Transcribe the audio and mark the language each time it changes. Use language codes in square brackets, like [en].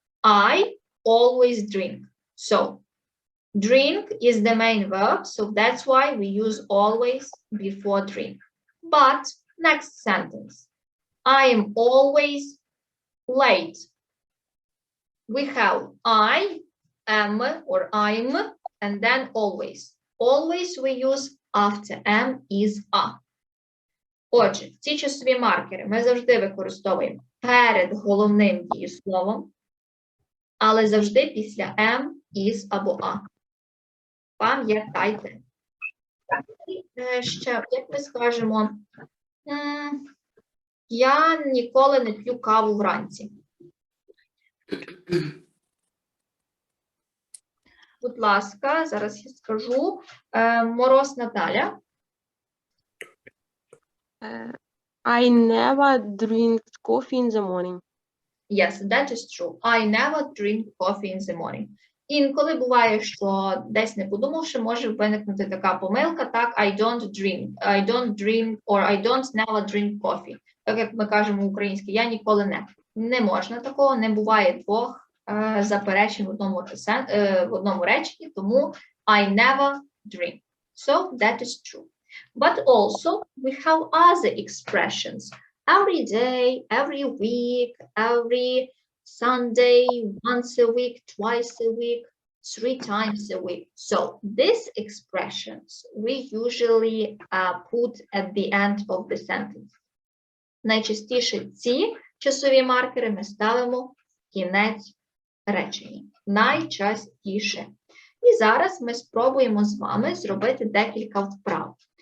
[en] I always drink. So drink is the main verb, so that's why we use always before drink. But next sentence, I am always late. We have I am or I'm and then always. Always we use after am, is, are. [uk] Отже, ці часові маркери ми завжди використовуємо перед головним дієсловом, але завжди після am, is або a. Пам'ятайте. Ще, як ми скажемо, я ніколи не п'ю каву вранці. Будь ласка, зараз я скажу. Мороз Наталя. [en] I never drink coffee in the morning. Yes, that is true. I never drink coffee in the morning. [uk] Інколи буває, що десь не подумавши, може виникнути така помилка, так, [en] I don't drink, or I don't never drink coffee. [uk] Так, як ми кажемо українською, я ніколи не. Не можна такого, не буває двох заперечень в одному реченні, тому [en] I never drink. So, that is true. But also, we have other expressions. Every day, every week, every Sunday, once a week, twice a week, 3 times a week. So these expressions we usually put at the end of the sentence. [uk] Найчастіше ці часові маркери ми ставимо в кінець речення. Найчастіше. І зараз ми спробуємо з вами зробити декілька вправ.